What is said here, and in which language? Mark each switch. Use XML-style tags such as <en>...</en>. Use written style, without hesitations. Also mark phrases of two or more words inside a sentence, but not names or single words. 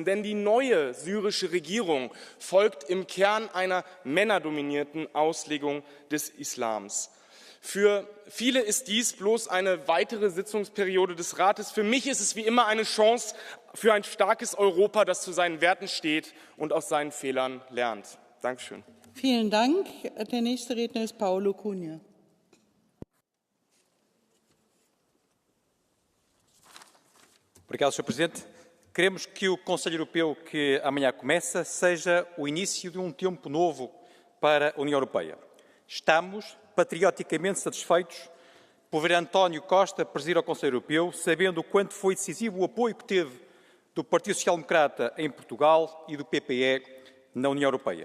<de>Denn die neue syrische Regierung folgt im Kern einer männerdominierten Auslegung des Islams. Für viele ist dies bloß eine weitere Sitzungsperiode des Rates. Für mich ist es wie immer eine Chance für ein starkes Europa, das zu seinen Werten steht und aus seinen Fehlern lernt. Dankeschön. Vielen Dank. Der nächste Redner ist Paolo Cunha.</de> <pt>Obrigado, Sr. Presidente. Queremos que o Conselho Europeu que amanhã começa seja o início de tempo novo para a União Europeia. Estamos patrioticamente satisfeitos por ver António Costa presidir ao Conselho Europeu, sabendo o quanto foi decisivo o apoio que teve do Partido Social Democrata em Portugal e do PPE na União Europeia.</pt>